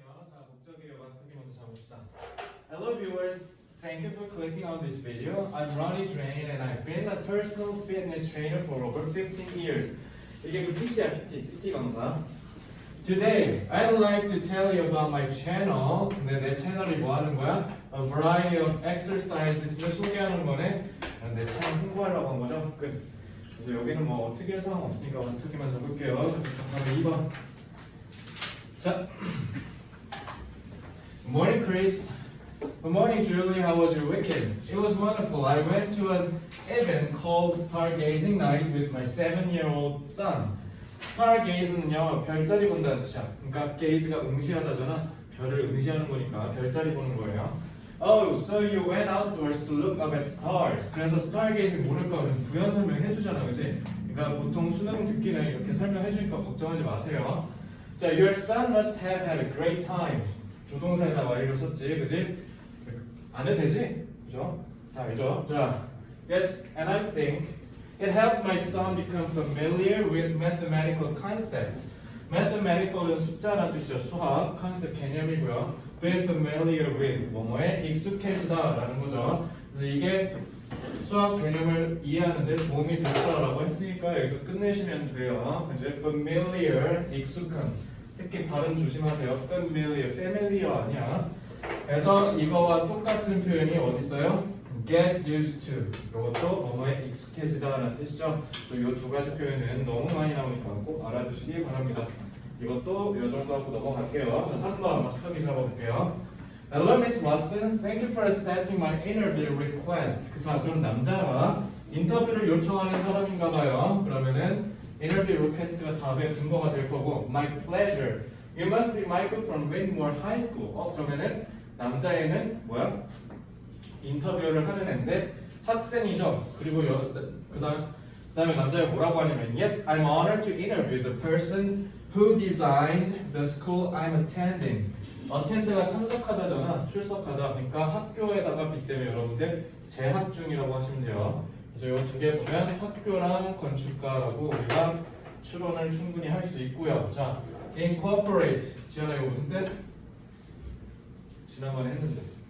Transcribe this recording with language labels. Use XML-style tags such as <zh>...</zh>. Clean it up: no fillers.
<ko>자, 목적의 여가 스토리 먼저 잡읍시다.</ko> <en>Hello viewers, thank you for clicking on this video. I'm Ronnie Drain and I've been a personal fitness trainer for over 15 years.</en> <ko>이게 그 PT야, PT 강사.</ko> <en>Today, I'd like to tell you about my channel.</en> <ko>근데 내 채널이 뭐 하는 거야?</ko> <en>A variety of exercises를</en> <ko>소개하는 거네. 내 채널 홍보하려고 한 거죠. 끝. 그래서 여기는 뭐 어떻게 할 상황 없으니까 어떻게만 적을게요. 다음에 2번. 자.</ko> <en>Good morning, Chris. Good morning, Julie. How was your weekend? It was wonderful. I went to an event called Stargazing Night with my 7-year-old son.</en> <ko>Stargaze는요, 별자리 본다는 뜻이야. 그러니까 gaze가 응시하다잖아. 별을 응시하는 거니까 별자리 보는 거예요.</ko> <en>Oh, so you went outdoors to look up at stars.</en> <ko>그래서 stargazing 모를까 좀 부연 설명해 주잖아, 그지? 그러니까 보통 수능 듣기는 이렇게 설명해 주니까 걱정하지 마세요.</ko> <en>자, your son must have had a great time.</en> <ko>조동사에다 y를 썼지, 그지? 안 해도 되지? 그죠? 다 알죠?</ko> <en>자, yes, and I think it helped my son become familiar with mathematical concepts.</en> <ko>mathematical은 숫자라는 뜻이죠. 수학, concept 개념이고요. be familiar with, 뭐뭐에 익숙해지다라는 거죠. 그래서 이게 수학 개념을 이해하는데 도움이 됐다라고 했으니까 여기서 끝내시면 돼요. 이제 familiar, 익숙한. 특히 발음 조심하세요. familiar 아니야. 그래서 이거와 똑같은 표현이 어디 있어요?</ko> <en>get used to.</en> <ko>이것도 뭐뭐에 익숙해지다라는 뜻이죠. 이 두 가지 표현은 너무 많이 나오니까 꼭 알아두시기 바랍니다. 이것도 이 정도 하고 넘어갈게요. 자, 3번 스터디 잡아볼게요.</ko> <en>Hello, Miss Watson. Thank you for accepting my interview request.</en> <ko>자, 그럼 남자가 인터뷰를 요청하는 사람인가 봐요. 그러면은 interview request가 답의 근거가 될 거고</ko> <en>my pleasure. You must be Michael from Whitmore High School.</en> <ko>그러면은 남자애는 뭐야? 인터뷰를 하는 애인데 학생이죠. 그리고 그다음에 남자애가 뭐라고 하냐면</ko> <en>Yes, I'm honored to interview the person who designed the school I'm attending.</en> <ko>attend가 참석하다잖아. 출석하다. 그러니까 학교에다가 빗대면 여러분들 재학 중이라고 하시면 돼요. 그래서 이 두 개 보면 학교랑 건축가라고 우리가 추론을 충분히 할 수 있고요. 자, incorporate. 지연아 이거 무슨 뜻? 지난번에 했는데.</ko>